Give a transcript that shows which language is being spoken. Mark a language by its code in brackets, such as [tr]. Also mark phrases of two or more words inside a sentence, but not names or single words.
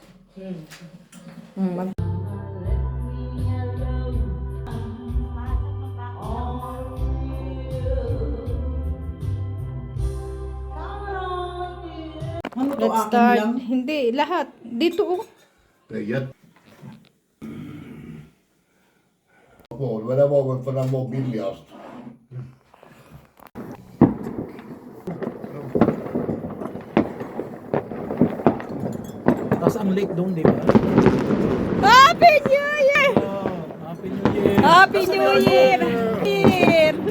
[tl] Hmm. Ano to, [en] Let's [tl] akin [en] start. [tl] lang? Hindi, lahat. Dito oh. [sv] Lägget. Men det var väl för den var billigast. [tl] Tapos ang lake doon, di ba? [en] Happy New Year! Oh, Happy New Year! Happy New Year!